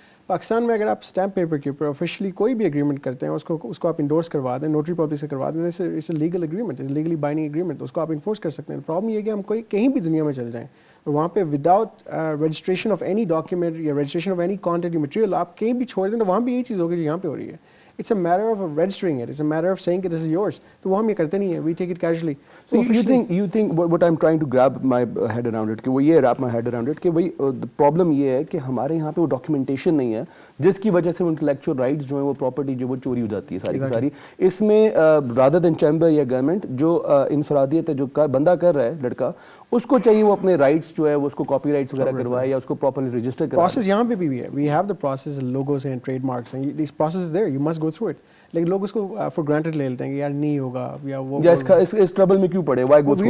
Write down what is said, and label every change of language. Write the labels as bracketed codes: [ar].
[ur] پاکستان میں اگر آپ اسٹیمپ پیپر کے اوپر آفیشلی کوئی بھی اگریمنٹ کرتے ہیں, اس کو آپ انڈورس کروا دیں, نوٹری پبلک سے کروا دیں, [en] it's a legal agreement, it's legally binding agreement, [ur] اس کو آپ انفورس کر سکتے ہیں. پرابلم یہ ہے کہ ہم کہیں بھی دنیا میں چل جائیں, وہاں پہ without registration of any document یا registration of any content material آپ کہیں بھی چھوڑ دیں, تو وہاں بھی یہی چیز ہوگی جو یہاں پہ ہو رہی ہے. [en] It's a matter of registering it. It's a matter of saying that this is yours. [ur] تو وہ ہم یہ کرتے نہیں ہیں. [en] We take it casually. So you think what I'm trying to grab my head around it, [ur] کہ وہ یہ [en] wrap my head around it, [ur] کہ بھائی پرابلم یہ ہے کہ ہمارے یہاں پہ وہ ڈاکیومنٹیشن نہیں ہے, جس کی وجہ سے وہ انٹلیکچوئل رائٹس جو ہیں, وہ پراپرٹی جو وہ چوری ہو جاتی ہے ساری کی ساری. اس میں رادر دین چیمبر یا گورنمنٹ جو انفرادیت ہے, جو بندہ کر رہا ہے لڑکا, اس کو چاہیے وہ اپنے رائٹس جو ہے وہ اس کو کاپی رائٹس وغیرہ کروائے یا اس کو پراپرلی رجسٹر کروائے. پروسیس یہاں پہ بھی ہے. [en] we have the process, [ur] logos ہیں, ٹریڈ مارکس ہیں, [en] This process is there, you must go through it. [ur] لیکن لوگ اس کو فار گرانٹیڈ لے لیتے ہیں کہ یار نہیں ہوگا, یا وہ اس ٹربل میں کیوں پڑے, [en] Why go through it.